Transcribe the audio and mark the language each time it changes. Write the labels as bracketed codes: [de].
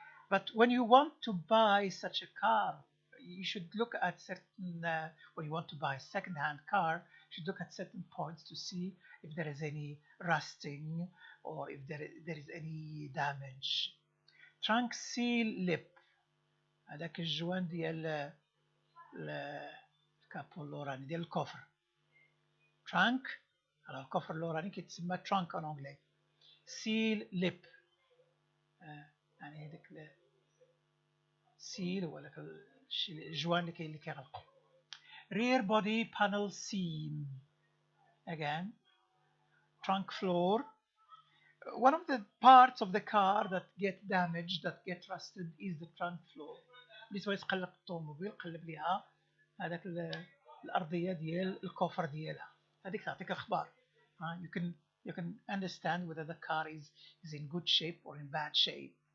[en] But when you want to buy such a car, you should look at certain, when you want to buy a second-hand car, you should look at certain points to see if there is any rusting or if there is any damage. Trunk seal lip. [ar] هذاك الجوان ديال الكابو اللوراني ديال الكفر. Trunk, [fr] alors [ar] الكفر اللوراني كيتسمى trunk [fr] en anglais. [en] Seal lip. [ar] يعني هذاك seal هو داك الجوان اللي كيغلقوا. [en] Rear body panel seam. Again, trunk floor. One of the parts of the car that get damaged, that get rusted, is the trunk floor. [ar] بالنسبة يتقلب الطوموبيل قلب ليها هذاك الأرضية ديال الكوفر ديالها. هذيك تعطيك أخبار. [en] You can understand whether the car is in good shape or in bad shape.